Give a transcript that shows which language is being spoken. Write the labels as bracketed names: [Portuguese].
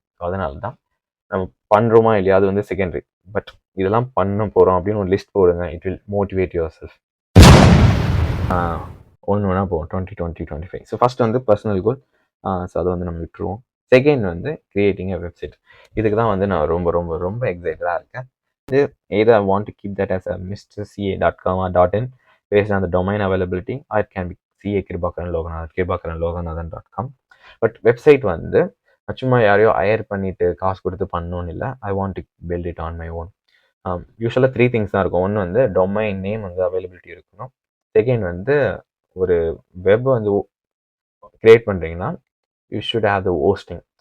[Tamil] So அதனால தான் நம்ம பண்ணுறோமா இல்லையா அது வந்து செகண்டரி. பட் இதெல்லாம் பண்ண போகிறோம் அப்படின்னு ஒரு லிஸ்ட் போடுங்க. [English] It will motivate yourself. [Tamil] ஒன்று போகும் 2025. ஸோ ஃபஸ்ட் வந்து பர்சனல் கோல். ஸோ அதை வந்து நம்ம விட்டுருவோம். செகண்ட் வந்து [English] Creating a website. [Tamil] இதுக்கு தான் வந்து நான் ரொம்ப ரொம்ப ரொம்ப எக்ஸைட்டடாக இருக்கேன். இது [English] either I want to keep that as a mrca.com or .in based on the domain availability, or it can be kribakaraloganathan.com. [Tamil] But website வந்து சும்மா யாரையோ ஹயர் பண்ணிட்டு காசு கொடுத்து பண்ணணும்னு இல்லை. [English] I want to build it on my own. [Tamil] யூஸ்வலாக 3 things தான் இருக்கும். ஒன்று வந்து டொமைன் நேம் வந்து அவைலபிலிட்டி இருக்கணும். செகண்ட் வந்து ஒரு வெப் வந்து கிரியேட் பண்ணுறீங்கன்னா [English] You should have the hosting.